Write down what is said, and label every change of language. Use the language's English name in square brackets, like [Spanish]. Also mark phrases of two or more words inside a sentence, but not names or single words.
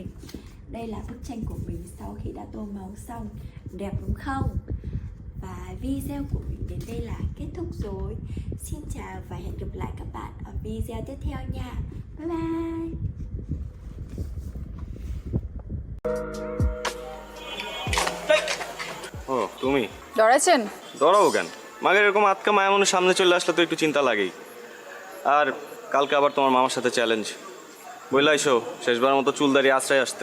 [Vietnamese] Đây là bức tranh của mình sau khi đã tô màu xong. Đẹp đúng không? Và video của mình đến đây là kết thúc rồi. Xin chào và hẹn gặp lại các bạn ở video tiếp theo nha. [English] Bye bye. [Bangla] ও তুমি ডরাইছেন? ডরাবো কেন? মাগের এরকম আটকা মায়া মানুষ সামনে চলে আসলে তো একটু চিন্তা লাগেই। আর কালকে আবার তোমার মামার সাথে চ্যালেঞ্জ, বইলা আইসো শেষবার মতো চুলদারি আশ্রয় আসতে।